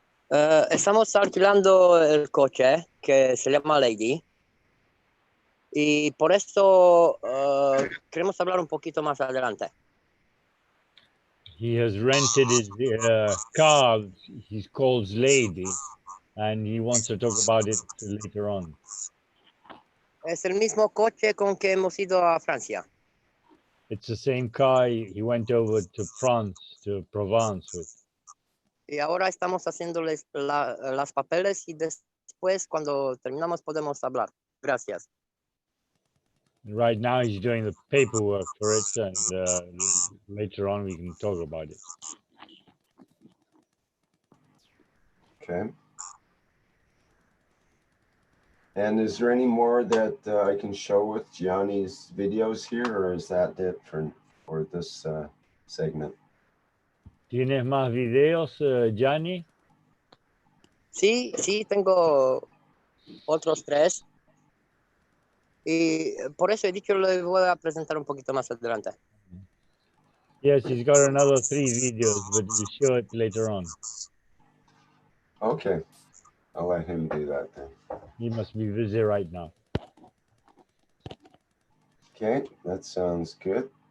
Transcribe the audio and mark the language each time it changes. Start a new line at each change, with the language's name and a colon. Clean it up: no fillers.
Spanish: Estamos alquilando el coche que se llama Lady y por esto queremos hablar un poquito más adelante.
English: He has rented his car, he calls Lady, and he wants to talk about it later on.
Spanish: Es el mismo coche con que hemos ido a Francia.
English: It's the same car he went over to France, to Provence with.
Spanish: Y ahora estamos haciéndoles las papeles y después cuando terminamos podemos hablar. Gracias.
English: Right now he's doing the paperwork for it, and later on we can talk about it. Okay. And is there any more that I can show with Gianni's videos here, or is that it for this segment?
Spanish: ¿Tienes más videos, Gianni? Sí, tengo otros 3. Y por eso he dicho le voy a presentar un poquito más adelante.
English: Yes, he's got another 3 videos, but we'll show it later on. Okay, I'll let him do that then. He must be busy right now. Okay, that sounds good.